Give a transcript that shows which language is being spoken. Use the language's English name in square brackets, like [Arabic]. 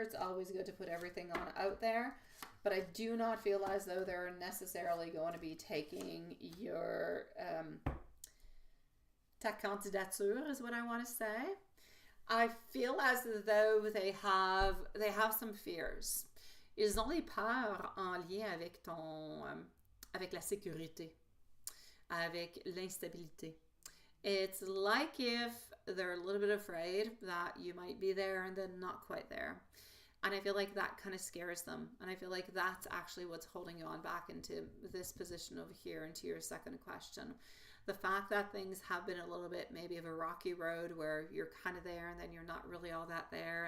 [English] It's always good to put everything on out there. But I do not feel as though they're necessarily going to be taking your [French] ta candidature [English] is what I want to say. I feel as though they have some fears. [French] Ils ont les peurs en lien avec avec la sécurité, avec l'instabilité. [English] It's like if they're a little bit afraid that you might be there and then not quite there. And I feel like that kind of scares them. And I feel like that's actually what's holding you on back into this position over here, into your second question. The fact that things have been a little bit maybe of a rocky road where you're kind of there and then you're not really all that there.